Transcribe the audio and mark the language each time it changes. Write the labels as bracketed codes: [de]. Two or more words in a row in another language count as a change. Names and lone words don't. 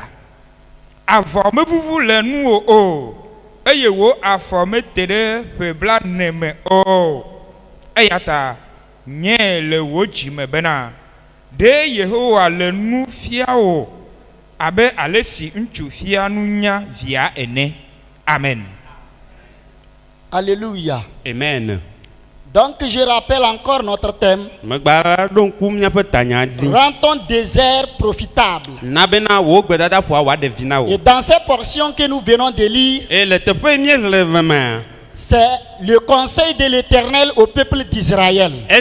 [ee] Avɔ mevuvu le nuwò o, eye wo afɔ mete ɖe ƒe 40 me o. Eya ta nye le wo dzi me bena ɖe Yehowa le nu fia wò abe ale si ŋutsu fia nunya via ene. Amen. [fr] Alléluia. [ee] Amen. [fr] Donc je rappelle encore notre thème. Rends ton désert profitable. Et dans ces portions que nous venons de lire, c'est le conseil de l'Éternel au peuple d'Israël.